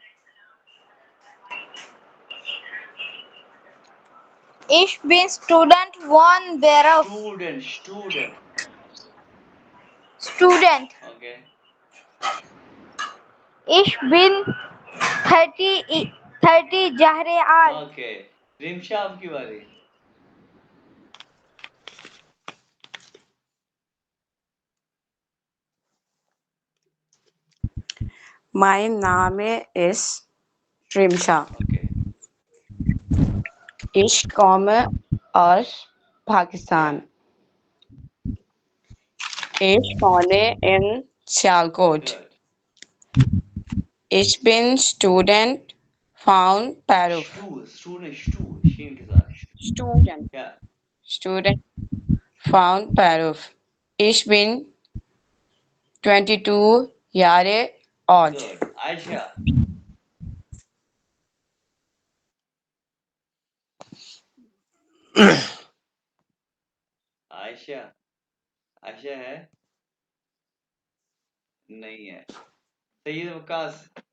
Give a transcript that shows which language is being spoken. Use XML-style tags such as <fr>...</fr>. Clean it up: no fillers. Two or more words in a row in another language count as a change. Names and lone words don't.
<de>Ich bin Student von Beruf. Student. Okay. Ich bin 30 Jahre alt.</de> <hi>Okay. रिमशा आपकी बारी।</hi> <de>Mein Name ist Rimsha. Okay. Ich komme aus Pakistan. Ich wohne in Sialkot. Good. Ich bin Student von Beruf. Student,</de> <hi>शीन के साथ।</hi> <de>Student.</de> <hi>क्या?</hi> <de>Student von Beruf. Ich bin 22 Jahre alt. Good.</de> <hi>आयशा। आयशा, आयशा है? नहीं है। सैयद वकास।</hi>